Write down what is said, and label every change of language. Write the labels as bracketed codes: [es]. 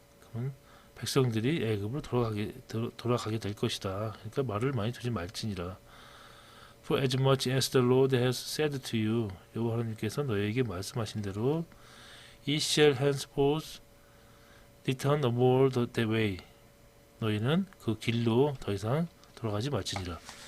[ko] 그러면 백성들이 애굽으로 돌아가게 될 것이다. 그러니까 말을 많이 두지 말지니라. [en] For as much as the Lord has said to you, [ko] 여호와 하나님께서 너희에게 말씀하신 대로, [en] He shall henceforth return no more that way. [ko] 너희는 그 길로 더 이상 돌아가지 말지니라.